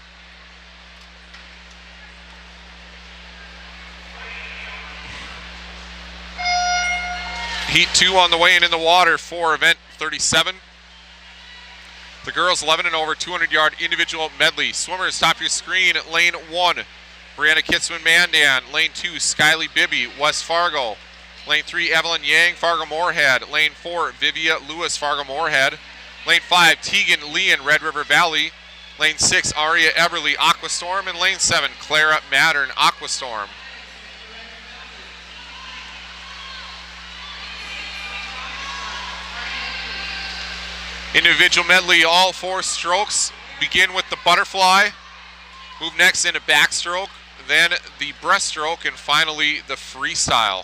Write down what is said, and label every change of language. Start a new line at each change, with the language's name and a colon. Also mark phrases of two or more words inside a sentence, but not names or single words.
English: Heat 2 on the way and in the water for event 37. The girls 11 and over, 200-yard individual medley. Swimmers, top of your screen, lane 1, Brianna Kitzman Mandan. Lane 2, Skyly Bibby, West Fargo. Lane 3, Evelyn Yang, Fargo Moorhead. Lane 4, Vivia Lewis, Fargo Moorhead. Lane 5, Tegan Leon, Red River Valley. Lane 6, Aria Eberly, Aquastorm. And lane 7, Clara Mattern, Aquastorm. Individual medley, all 4 strokes. Begin with the butterfly. Move next into backstroke, then the breaststroke, and finally the freestyle.